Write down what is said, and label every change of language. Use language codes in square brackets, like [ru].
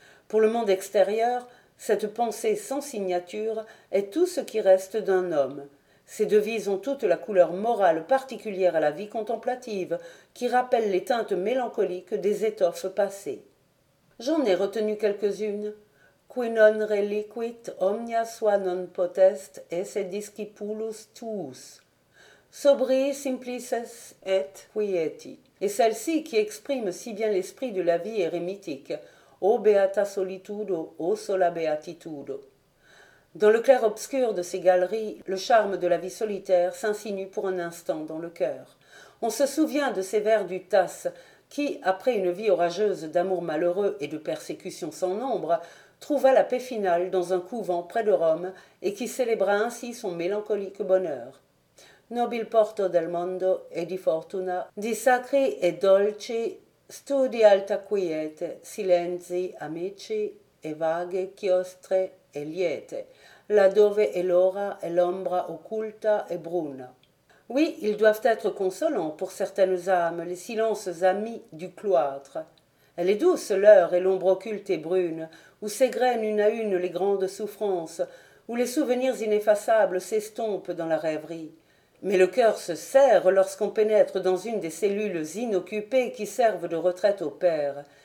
[fr] Pour le monde extérieur, cette pensée sans signature est tout ce qui reste d'un homme. Ces devises ont toute la couleur morale particulière à la vie contemplative, qui rappelle les teintes mélancoliques des étoffes passées. J'en ai retenu quelques-unes. [la] Qui non reliquit omnia sua non potest esse discipulus tuus. Sobri simplices et quieti. [fr] Et celle-ci qui exprime si bien l'esprit de la vie érémitique. [la] O beata solitudo, o sola beatitudo. [fr] Dans le clair-obscur de ces galeries, le charme de la vie solitaire s'insinue pour un instant dans le cœur. On se souvient de ces vers du Tasse qui, après une vie orageuse d'amour malheureux et de persécutions sans nombre, trouva la paix finale dans un couvent près de Rome et qui célébra ainsi son mélancolique bonheur. [it] Nobil porto del mondo e di fortuna, di sacri e dolci, studi alta quiete, silenzi amici e vaghe chiostre, e liete, laddove è l'ora e l'ombra occulta e bruna. [fr] Oui, ils doivent être consolants pour certaines âmes, les silences amis du cloître. Elle est douce, l'heure et l'ombre occulte et brune, où s'égrènent une à une les grandes souffrances, où les souvenirs ineffaçables s'estompent dans la rêverie. Mais le cœur se serre lorsqu'on pénètre dans une des cellules inoccupées qui servent de retraite au père.